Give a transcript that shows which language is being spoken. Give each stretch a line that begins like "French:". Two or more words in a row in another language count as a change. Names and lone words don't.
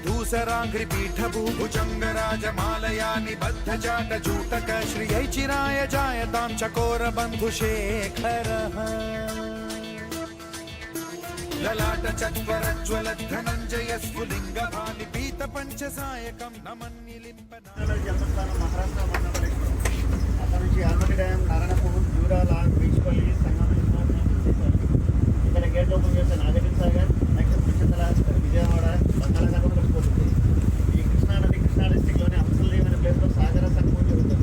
Sanskrit: विधूसराङ्घ्रिपीठभूभुजङ्गराजमालया निबद्ध जाट जूटक श्रियै चिराय जायतां चकोर बन्धुशेखरः ललाट चत्वर ज्वल धनञ्जय स्फुलिङ्ग भानि पीत पंचसायकं नमन्निलिम्ब
Telugu: జన్మస్థానం మహారాష్ట్ర మండలం అక్కడ నుంచి ఆల్మట్టి డ్యాం నారాయణపూర్ జూరాల బీచ్పల్లి సంగమం ఇక్కడ
English: gate open
Telugu: చేస్తే నాగార్జున సాగర్ నెక్స్ట్ పురుషోత్తల విజయవాడ బంగాళాఖాతం కలిసిపోతుంది. ఈ కృష్ణా నది కృష్ణా డిస్టిక్లోని అంశల్దేవ్ అనే ప్లేస్లో సాగర సంగమం జరుగుతుంది.